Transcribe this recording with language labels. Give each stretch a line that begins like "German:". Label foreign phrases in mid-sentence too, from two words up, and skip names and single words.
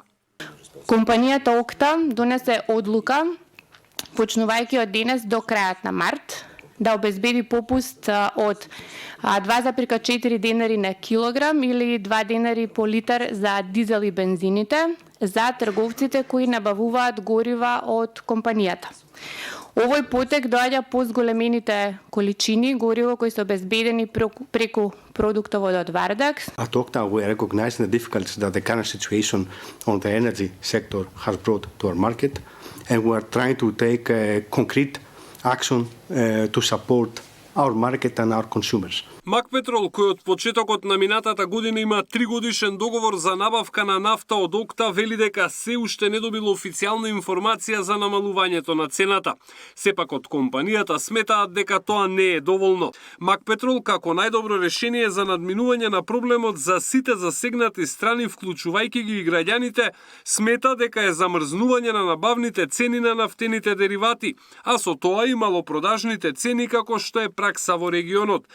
Macedonian: Компанијата ОКТА донесе одлука, почнувајќи од денес до крајот на март, да обезбеди попуст од 2,4 денари на килограм или 2 денари по литар за дизел и бензините за трговците кои набавуваат горива од компанијата. Овој потек доаѓа по зголемените количини гориво кои се обезбедени преку продуктовод од Вардаг.
English: At OCTA, we recognize the difficulties that the current situation on the energy sector has brought to our market, and we are trying to take concrete action to support our market and our consumers.
Macedonian: Макпетрол, кој од почетокот на минатата година има 3-годишен договор за набавка на нафта од ОКТА, вели дека се уште не добило официјална информација за намалувањето на цената. Сепак од компанијата сметаат дека тоа не е доволно. Макпетрол како најдобро решение за надминување на проблемот за сите засегнати страни, вклучувајќи ги и граѓаните, смета дека е замрзнување на набавните цени на нафтените деривати, а со тоа и малопродажните цени како што е пракса во регионот.